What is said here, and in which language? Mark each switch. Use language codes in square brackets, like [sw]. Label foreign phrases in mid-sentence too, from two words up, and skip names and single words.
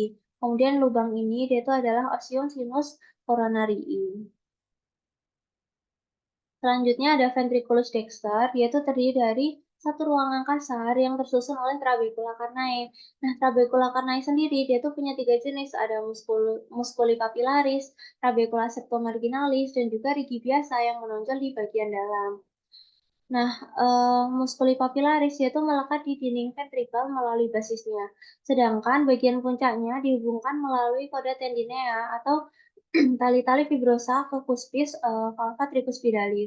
[id] Kemudian lubang ini dia itu adalah [la] osium sinus coronarii. [id] Selanjutnya ada [la] ventriculus dexter, [id] yaitu terdiri dari satu ruangan kasar yang tersusun oleh [la] trabecula carnae. [id] Nah, [la] trabecula carnae [id] sendiri dia tuh punya tiga jenis, ada [la] musculi papillaris, trabecula septomarginalis, [id] dan juga rigi biasa yang menonjol di bagian dalam. Nah, [la] musculi papillaris [id] yaitu melekat di dinding ventrikel melalui basisnya, sedangkan bagian puncaknya dihubungkan melalui [la] koda tendinea [id] atau tali-tali fibrosa ke [la] cuspis valva tricuspidalis.